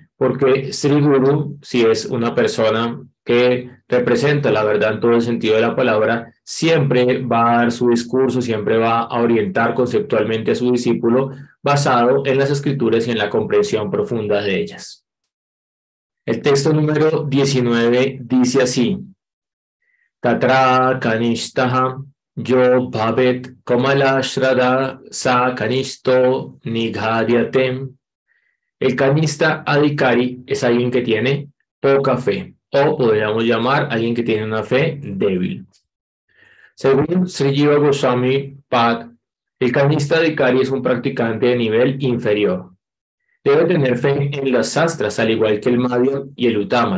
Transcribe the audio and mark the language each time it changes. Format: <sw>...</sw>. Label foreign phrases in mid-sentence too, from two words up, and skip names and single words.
<es>Porque Sri Guru, si es una persona que representa la verdad en todo el sentido de la palabra, siempre va a dar su discurso, siempre va a orientar conceptualmente a su discípulo basado en las escrituras y en la comprensión profunda de ellas. El texto número 19 dice así:</es> <sa>Tatra kanishtaha yo bhavet kamala shrada sa kanishto nighadyate.</sa> <es>El</es> <sa>kanista adhikari</sa> <es>es alguien que tiene poca fe, o podríamos llamar alguien que tiene una fe débil. Según Sri Jiva Goswami Pad, el</es> <sa>kanista adhikari</sa> <es>es un practicante de nivel inferior. Debe tener fe en las Shastras, al igual que el Madhyam y el Uttama.</es>